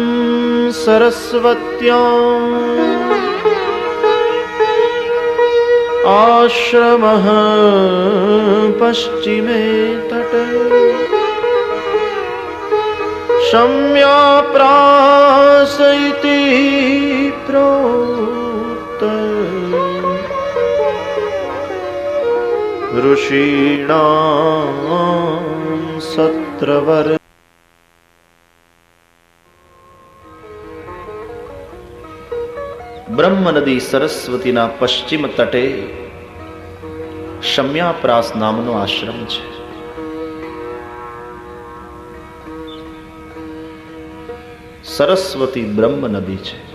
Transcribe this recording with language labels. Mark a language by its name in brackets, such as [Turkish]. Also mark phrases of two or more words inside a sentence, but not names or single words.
[Sanskrit] सरस्वत्याम् आश्रमः पश्चिमे तटे शम्याप्रास इति प्रोक्त ऋषीणां सत्रवर। [Gujarati] બ્રહ્મ નદી સરસ્વતીના પશ્ચિમ તટે શમ્યાપ્રાસ નામનો આશ્રમ છે. સરસ્વતી બ્રહ્મ નદી છે.